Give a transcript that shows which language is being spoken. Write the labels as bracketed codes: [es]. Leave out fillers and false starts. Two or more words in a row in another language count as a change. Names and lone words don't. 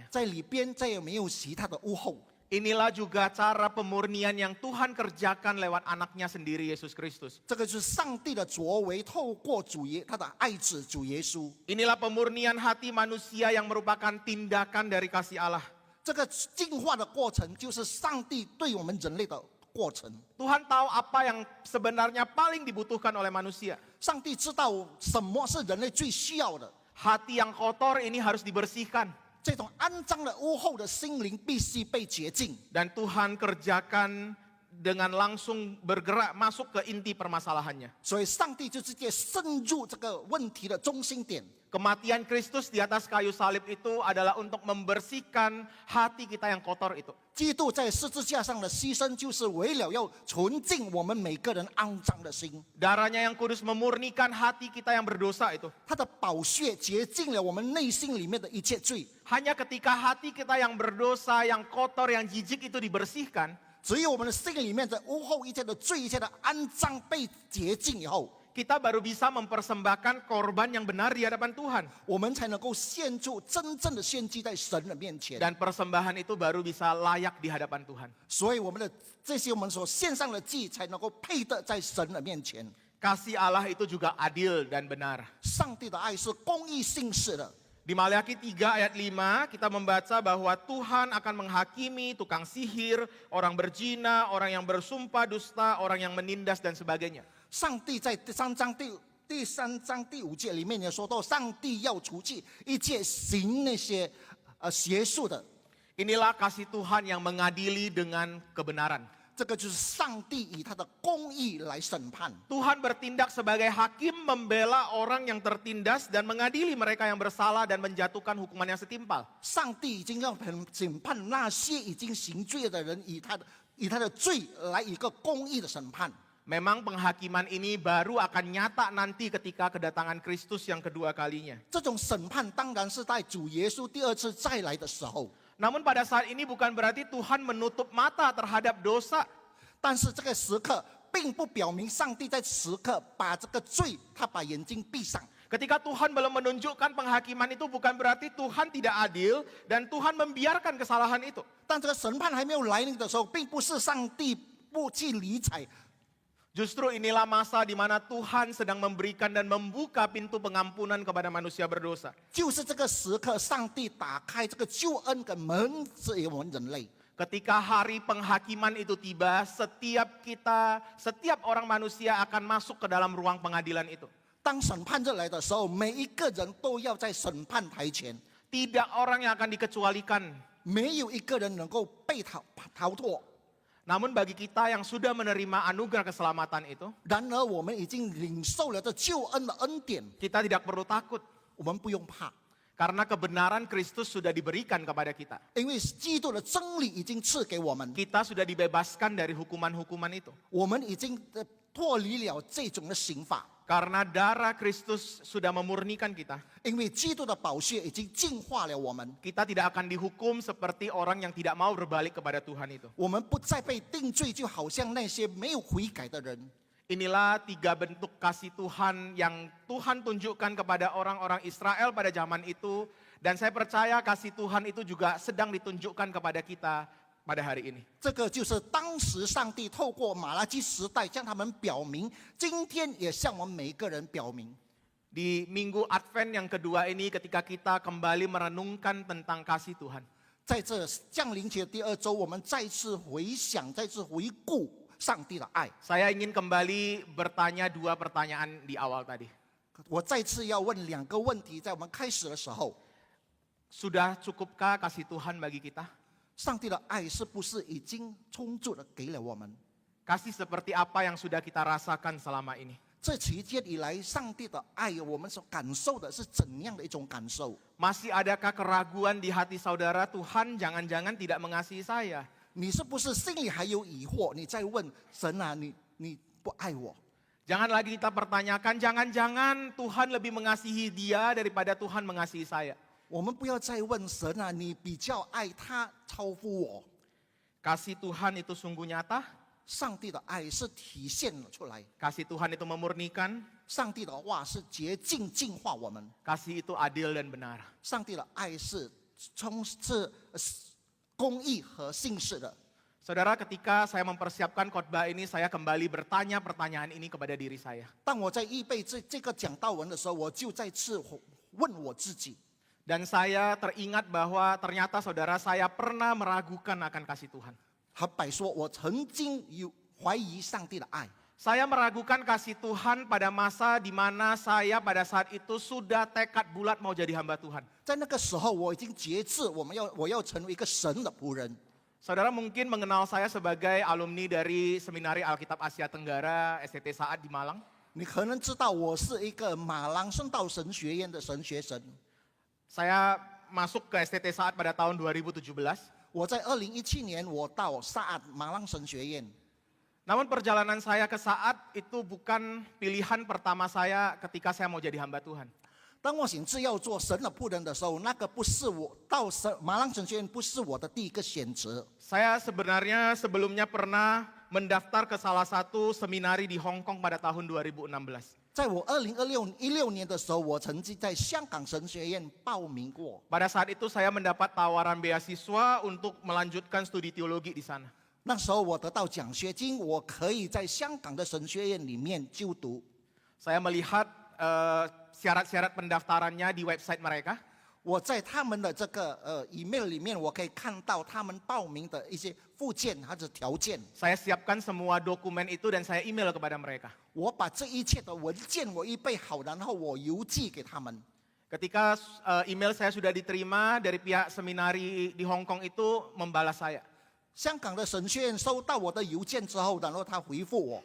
[zh] 在里边再也没有其他的污垢。 [id] Inilah juga cara pemurnian yang Tuhan kerjakan lewat anaknya sendiri Yesus Kristus. [zh] 这个就是上帝的作为，透过他的爱子主耶稣。 [id] Inilah pemurnian hati manusia yang merupakan tindakan dari kasih Allah. [zh] 这个净化的过程，就是上帝对我们人类的过程。 [id] Tuhan tahu apa yang sebenarnya paling dibutuhkan oleh manusia. [zh] 上帝知道什么是人类最需要的。 [id] Hati yang kotor ini harus dibersihkan. [zh] 这种肮脏的污垢的心灵必须被洁净。 [id] Dan Tuhan kerjakan dengan langsung bergerak masuk ke inti permasalahannya. [zh] 所以，上帝就直接深入这个问题的中心点。 [id] Kematian Kristus di atas kayu salib itu adalah untuk membersihkan hati kita yang kotor itu. [zh] 基督在十字架上的牺牲，就是为了要纯净我们每个人肮脏的心。 [id] Darahnya yang kudus memurnikan hati kita yang berdosa itu. [zh] 他的宝血洁净了我们内心里面的一切罪。 [id] Hanya ketika hati kita yang berdosa, yang kotor, yang jijik itu dibersihkan, [zh] 只有我们的心里面的污垢、一切的罪、一切的肮脏被洁净以后， [id] kita baru bisa mempersembahkan korban yang benar di hadapan Tuhan. [zh] 我们才能够献出真正的献祭在神的面前。 [id] Dan persembahan itu baru bisa layak di hadapan Tuhan. [zh] 所以，我们的这些我们所献上的祭，才能够配得在神的面前。 [id] Kasih Allah itu juga adil dan benar. [zh] 上帝的爱是公义信实的。 [id] Di Maliaki 3 ayat 5 kita membaca bahwa Tuhan akan menghakimi tukang sihir, orang berzina, orang yang bersumpah dusta, orang yang menindas dan sebagainya. [zh] 上帝在第三章第5节里面也说到，上帝要除去一切行那些邪术的。 [id] Inilah kasih Tuhan yang mengadili dengan kebenaran. [zh] 这个就是上帝以他的公义来审判。 [id] Tuhan bertindak sebagai hakim membela orang yang tertindas dan mengadili mereka yang bersalah dan menjatuhkan hukuman yang setimpal. [zh] 上帝已经要审判那些已经行罪的人，以他的罪来一个公义的审判。 [id] Memang penghakiman ini baru akan nyata nanti ketika kedatangan Kristus yang kedua kalinya. [zh] 这种审判当然是在主耶稣第二次再来的时候。 [id] Namun pada saat ini bukan berarti Tuhan menutup mata terhadap dosa. [zh] 但是这个时刻并不表明上帝在时刻把这个罪，他把眼睛闭上。 [id] Ketika Tuhan belum menunjukkan penghakiman itu bukan berarti Tuhan tidak adil dan Tuhan membiarkan kesalahan itu. [zh] 但这个审判还没有来临的时候，并不是上帝不去理睬。 [id] Justru inilah masa di mana Tuhan sedang memberikan dan membuka pintu pengampunan kepada manusia berdosa. [zh] 就是这个时刻，上帝打开这个救恩的门，给我们人类。 [id] Ketika hari penghakiman itu tiba, setiap orang manusia akan masuk ke dalam ruang pengadilan itu. [zh] 当审判日来的时候，每一个人都要在审判台前， [id] Tidak orang yang akan dikecualikan. [zh] 没有一个人能够被逃脱。 [id] Namun bagi kita yang sudah menerima anugerah keselamatan itu, [zh] 然而，我们已经领受了这救恩的恩典， [id] kita tidak perlu takut. [zh] 我们不用怕， [id] Karena kebenaran Kristus sudah diberikan kepada kita. [zh] 因为基督的真理已经赐给我们， [id] Kita sudah dibebaskan dari hukuman-hukuman itu. [zh] 我们已经脱离了这种的刑罚， [id] Karena darah Kristus sudah memurnikan kita. [zh] 因为基督的宝血已经净化了我们， [id] Kita tidak akan dihukum seperti orang yang tidak mau berbalik kepada Tuhan itu. [zh] 我们不再被定罪，就好像那些没有悔改的人。 [id] Inilah 3 bentuk kasih Tuhan yang Tuhan tunjukkan kepada orang-orang Israel pada zaman itu. Dan saya percaya kasih Tuhan itu juga sedang ditunjukkan kepada kita pada hari ini. [zh] 这个就是当时上帝透过马拉基时代向他们表明，今天也向我们每一个人表明。 [id] Di minggu Advent yang kedua ini ketika kita kembali merenungkan tentang kasih Tuhan. [zh] 在这降临节第2周，我们再次回想，再次回顾上帝的爱。 [id] Saya ingin kembali bertanya 2 pertanyaan di awal tadi. [zh] 我再次要问2个问题，在我们开始的时候， [id] Sudah cukupkah kasih Tuhan bagi kita? [zh] 上帝的爱是不是已经充足的给了我们？ [id] Kasih seperti apa yang sudah kita rasakan selama ini? [zh] 这期间以来，上帝的爱，我们所感受的是怎样的一种感受？ [id] Masih adakah keraguan di hati saudara, Tuhan jangan-jangan tidak mengasihi saya? [zh] 你是不是心里还有疑惑？你在问神啊，你不爱我？ [id] Jangan lagi kita pertanyakan, jangan-jangan Tuhan lebih mengasihi dia daripada Tuhan mengasihi saya. [zh] 我们不要再问神啊，你比较爱他超乎我。 [id] Kasih Tuhan itu sungguh nyata, [zh] 上帝的爱是体现了出来， [id] kasih Tuhan itu memurnikan, [zh] 上帝的话是洁净净化我们， [id] kasih itu adil dan benar. [zh] 上帝的爱是充斥公义和信实的。 [id] Saudara, ketika saya mempersiapkan khotbah ini, saya kembali bertanya pertanyaan ini kepada diri saya. [zh] 当我在预备这个讲道文的时候，我就再次问我自己， [id] Dan saya teringat bahwa ternyata saudara saya pernah meragukan akan kasih Tuhan. [zh] 坦白说，我曾经有怀疑上帝的爱。 [id] Saya meragukan kasih Tuhan pada masa di mana saya pada saat itu sudah tekad bulat mau jadi hamba Tuhan. [zh] 在那个时候，我已经决志，我要成为一个神的仆人。 [id] Saudara mungkin mengenal saya sebagai alumni dari Seminari Alkitab Asia Tenggara STT Saat di Malang. [zh] 你可能知道，我是一个马郎圣道神学院的神学生。 [id] Saya masuk ke STT Saat pada tahun 2017. [zh] 我在2017年，我到萨马郎神学院。 [id] Namun perjalanan saya ke Saat itu bukan pilihan pertama saya ketika saya mau jadi hamba Tuhan. [zh] 当我想志要做神的仆人的时候，那个不是我到马郎神学院不是我的第一个选择。 [id] Saya sebenarnya sebelumnya pernah mendaftar ke salah satu seminari di Hong Kong pada tahun 2016. [zh] 在我2016年的时候，我曾经在香港神学院报名过。 [id] Pada saat itu saya mendapat tawaran beasiswa untuk melanjutkan studi teologi di sana. [zh] 那时候我得到奖学金，我可以在香港的神学院里面就读。 [id] Saya melihat syarat-syarat pendaftarannya di website mereka. [zh] 我在他们的这个email 里面，我可以看到他们报名的一些附件或者条件。 [id] Saya siapkan semua dokumen itu dan saya email kepada mereka. [zh] 我把这一切的文件我预备好，然后我邮寄给他们。 [id] Ketika email saya sudah diterima dari pihak seminari di Hong Kong itu membalas saya. [zh] 香港的神学院收到我的邮件之后，然后他回复我。